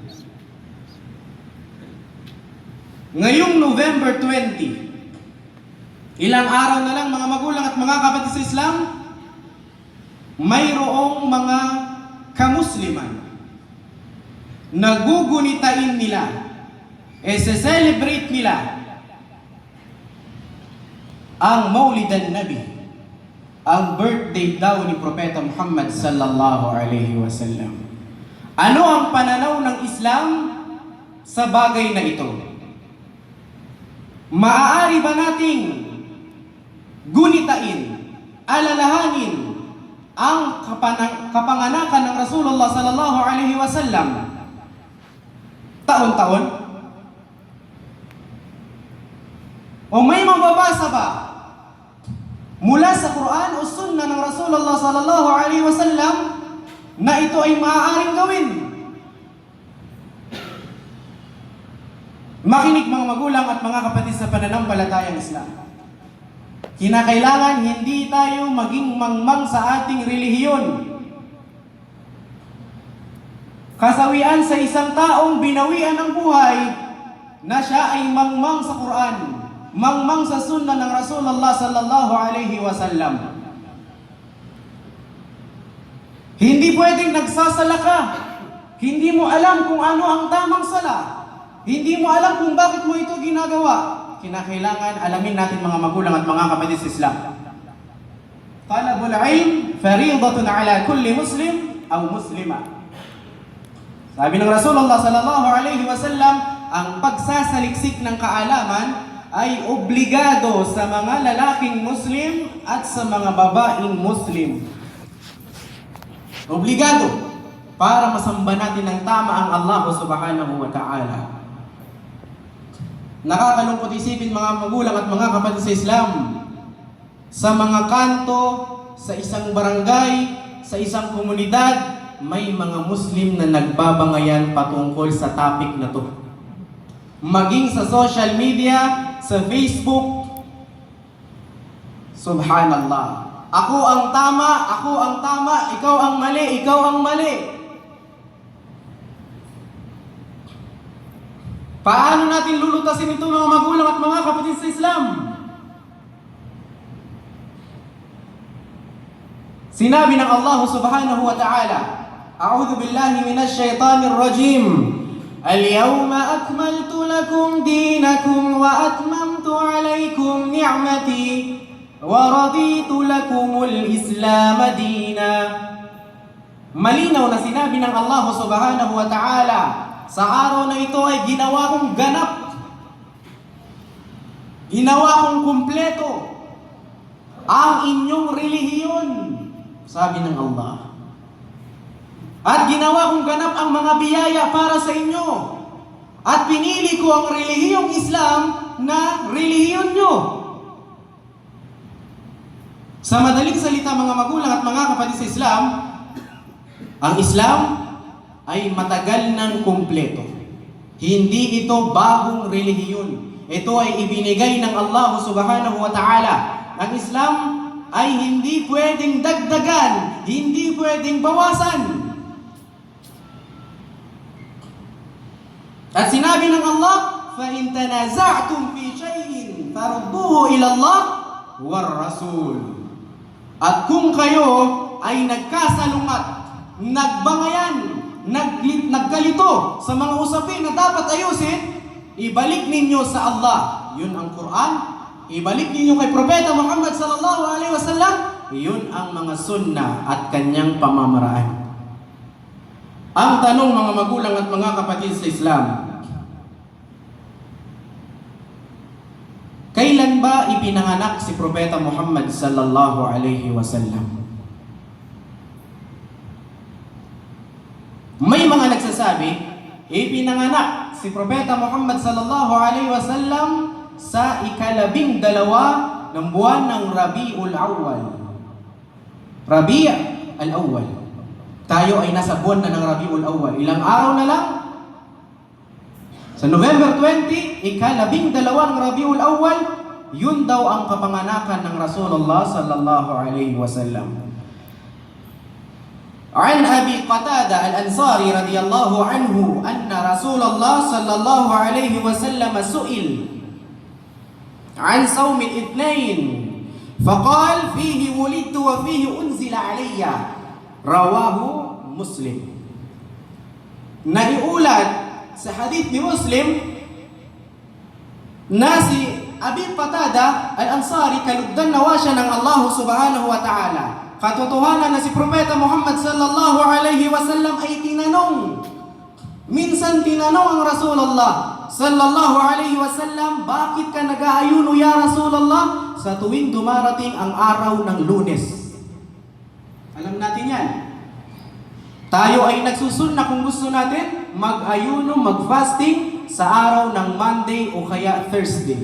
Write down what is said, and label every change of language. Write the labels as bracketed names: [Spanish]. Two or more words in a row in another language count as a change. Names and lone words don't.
[Filipino] Ngayong November 20, ilang araw na lang mga magulang at mga kapatid sa Islam, mayroong mga kamusliman na gugunitain nila, celebrate nila ang Maulidan Nabi, ang birthday daw ni Propeta Muhammad [Arabic] صلى الله عليه وسلم. [Filipino] Ano ang pananaw ng Islam sa bagay na ito? Maaari ba nating gunitain, alalahanin ang kapanganakan ng Rasulullah [Arabic] صلى الله عليه وسلم [Filipino] taon-taon? O may mababasa ba mula sa Quran o Sunnah ng Rasulullah [Arabic] صلى الله عليه وسلم [Filipino] na ito ay maaaring gawin? Makinig mga magulang at mga kapatid sa pananampalatayang Islam. Kinakailangan hindi tayo maging mangmang sa ating relihiyon. kasawian sa isang taong binawian ng buhay na siya ay mangmang sa Quran, mangmang sa sunnah ng Rasulullah [Arabic] صلى الله عليه وسلم. [Filipino] Hindi pwedeng nagsasala ka, hindi mo alam kung ano ang tamang sala, hindi mo alam kung bakit mo ito ginagawa. Kinakailangan alamin natin mga magulang at mga kapatid sa Islam. [Arabic] طلب العلم فريضة على كل مسلم أو مسلمة. [Filipino] Sabi ng Rasulullah [Arabic] صلى الله عليه وسلم, [Filipino] ang pagsasaliksik ng kaalaman ay obligado sa mga lalaking Muslim at sa mga babaeng Muslim. Obligado para masamba natin ng tama ang Allah [Arabic] سبحانه وتعالى. [Filipino] Nakakalungkot isipin mga magulang at mga kapatid sa Islam, sa mga kanto, sa isang barangay, sa isang komunidad, may mga Muslim na nagbabangayan patungkol sa topic na to. Maging sa [English] social media, [Filipino] sa Facebook, subhanallah. Ako ang tama, ikaw ang mali, ikaw ang mali. Paano natin lulutasin ito mga magulang at mga kapatid sa Islam? Sinabi ng Allah [Arabic] سبحانه وتعالى أعوذ بالله من الشيطان الرجيم. اليوم أكملت لكم دينكم وأتممت عليكم نعمتي ورضيت لكم الإسلام دينا. [Filipino] Malinaw na sinabi ng Allah [Arabic] سبحانه وتعالى, [Filipino] sa araw na ito ay ginawa kong ganap, ginawa kong kumpleto ang inyong relihiyon, sabi ng Allah. At ginawa kong ganap ang mga biyaya para sa inyo. At pinili ko ang relihiyong Islam na relihiyon nyo. Sa madaling salita mga magulang at mga kapatid sa Islam, ang Islam ay matagal ng kumpleto. Hindi ito bagong relihiyon. Ito ay ibinigay ng Allah [Arabic] سبحانه وتعالى. [Filipino] Ang Islam ay hindi pwedeng dagdagan, hindi pwedeng bawasan. At sinabi ng Allah, [Arabic] فَإِن تَنَازَعْتُمْ فِي شَيْءٍ فَرُدُّوهُ إِلَى اللَّهِ وَالرَّسُولِ. [Filipino] At kung kayo ay nagkasalungat, nagbangayan, nagkalito sa mga usapin na dapat ayusin, ibalik ninyo sa Allah. Yun ang Quran. Ibalik ninyo kay Propeta Muhammad [Arabic] صلى الله عليه وسلم. [Filipino] Yun ang mga sunnah at kanyang pamamaraan. Ang tanong mga magulang at mga kapatid sa Islam, kailan ba ipinanganak si Propeta Muhammad [Arabic] صلى الله عليه وسلم? [Filipino] May mga nagsasabi, ipinanganak si Propeta Muhammad [Arabic] صلى الله عليه وسلم [Filipino] sa ika-12 ng buwan ng Rabiul Awwal. Rabi' al-Awwal. Tayo ay nasa buwan na ng Rabiul Awwal. Ilang araw na lang? Sa November 20, ika-12 ng Rabiul Awwal, yun daw ang kapanganakan ng Rasulullah [Arabic] صلى الله عليه وسلم. عن أبي قتادة الأنصاري رضي الله عنه أن رسول الله صلى الله عليه وسلم سئل عن صوم الاثنين فقال فيه ولدت وفيه أنزل علي رواه مسلم. [Filipino] Naiulat sa hadith ni Muslim na si Abi Qatada al-Ansari, kalugdan nawa siya ng Allah [Arabic] سبحانه وتعالى. [Filipino] Katotohanan na si Propeta Muhammad [Arabic] صلى الله عليه وسلم [Filipino] ay tinanong. Minsan tinanong ang Rasulullah [Arabic] صلى الله عليه وسلم, [Filipino] bakit ka nag-aayuno [Arabic] يا رسول الله [Filipino] sa tuwing dumarating ang araw ng Lunes? Alam natin yan. Tayo ay nagsusunna kung gusto natin mag-ayuno, mag-fasting sa araw ng Monday o kaya Thursday.